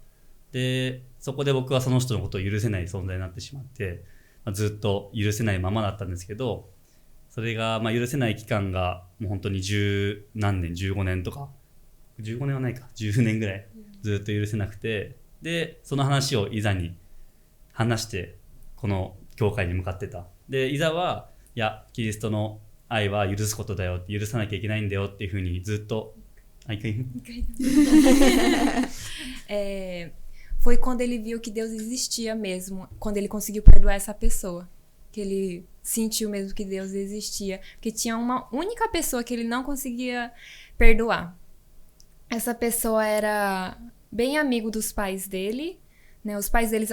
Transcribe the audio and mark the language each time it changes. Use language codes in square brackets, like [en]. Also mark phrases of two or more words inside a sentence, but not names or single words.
[ja] でそこで僕はその人のことを許せない存在になってしまって、ずっと許せないままだったんですけど、それが、許せない期間がもう本当に10何年15年とか15年はないか10年ぐらいずっと許せなくて、でその話をイザに話してこの教会に向かってた。でイザはいやキリストの愛は許すことだよって、許さなきゃいけないんだよっていうふうにずっと [pt] Foi quando ele viu que Deus existia mesmo, quando ele conseguiu perdoar essa pessoa, que ele sentiu mesmo que Deus existia, porque tinha uma única pessoa que ele não conseguia perdoar. Essa pessoa era bem amigo dos pais dele, né?